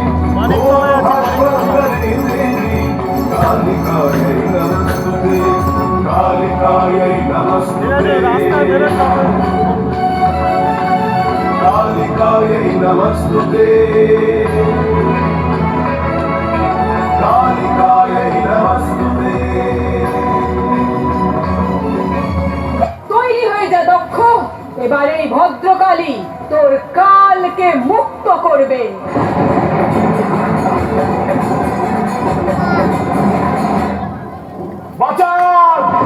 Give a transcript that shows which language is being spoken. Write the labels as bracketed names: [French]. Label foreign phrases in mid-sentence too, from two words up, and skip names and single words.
[Sanskrit] भास्वरे देवी कालिकायै नमस्तुते कालिकायै नमस्तुते कालिकायै नमस्तुते कालिकायै नमस्तुते। [Bangla] তৈরি হয়ে যা দক্ষ, এবার এই ভদ্রকালী তোর কালকে মুক্ত করবে। বাঁচান!